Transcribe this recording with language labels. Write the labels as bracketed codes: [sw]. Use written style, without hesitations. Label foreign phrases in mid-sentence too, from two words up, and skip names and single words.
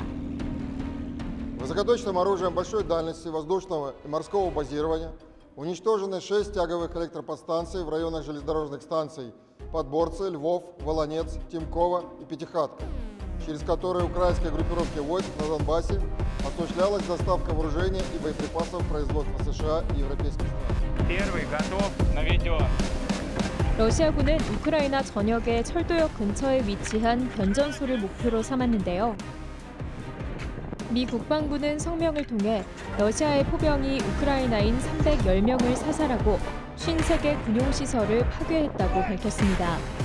[ru] Высокоточным оружием большой дальности воздушного и морского базирования уничтожены 6 тяговых электроподстанций в районах железнодорожных станций Подборцы, Львов, Волонец, Тимкова и Пятихатка, через которые украинской группировке войск на Донбассе осуществлялась доставка вооружения и боеприпасов производства США и европейских стран. Первый готов, наведен. [ko] 러시아군은 우크라이나 전역의 철도역 근처에 위치한 변전소를 목표로 삼았는데요. 미 국방부는 성명을 통해 러시아의 포병이 우크라이나인 310명을 사살하고 53개 군용시설을 파괴했다고 밝혔습니다.